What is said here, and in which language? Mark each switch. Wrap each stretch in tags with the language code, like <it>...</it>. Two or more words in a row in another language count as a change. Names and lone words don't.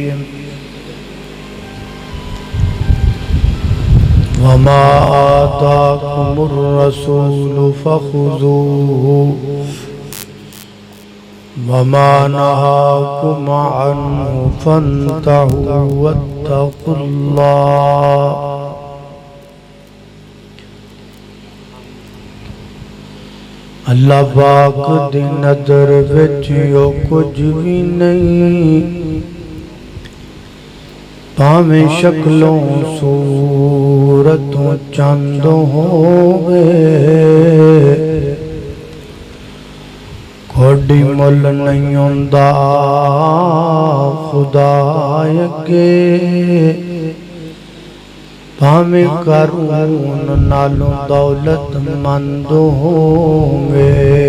<ar>وما آتاکم الرسول فخذوه وما نهاکم عنه فانتهوا واتقوا اللہ۔</ar> <pa>اللہ پاک دی نظر وچ او کچھ بھی نہیں، پاویں شکلوں صورتوں چند ہووے، کوئی مل نہیں ہوندا خدا اگے، پاویں قارون نالوں دولت مند ہووے۔</pa>